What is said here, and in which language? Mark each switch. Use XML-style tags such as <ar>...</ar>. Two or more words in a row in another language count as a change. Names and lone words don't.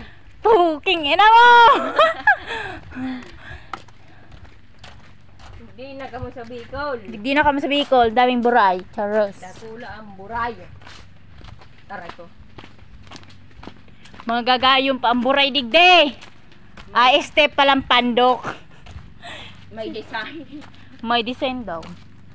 <tl>Puking ina mo.</tl> <bik>Digdi na ka mo sa Bicol. Digdi na ka mo sa Bicol. Daming buray. Charos. Darakula ang buray. Taray ko. Mga gagayong pa ang buray digdi. Step palang pandok. May design. May design daw.</bik>